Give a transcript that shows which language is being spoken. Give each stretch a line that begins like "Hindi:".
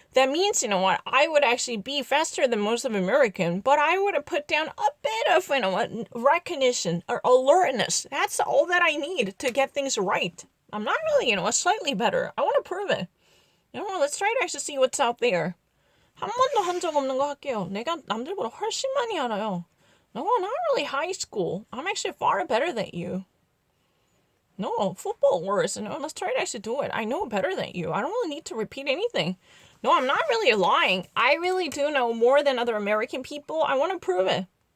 English: That means, I would actually be faster than most of American, but I would have put down a bit of, recognition or alertness. That's all that I need to get things right. I'm not really, slightly better. I want to prove it. Let's try to actually see what's out there.
Korean: 한 번도 한 적 없는 거 할게요. 내가 남들보다 훨씬 많이 알아요.
English: No, not really high school. I'm actually far better than you. No, football worse. Let's try to actually do it. I know better than you. I don't really need to repeat anything. No, I'm not really lying. I really do know more than other American people. I want to prove it.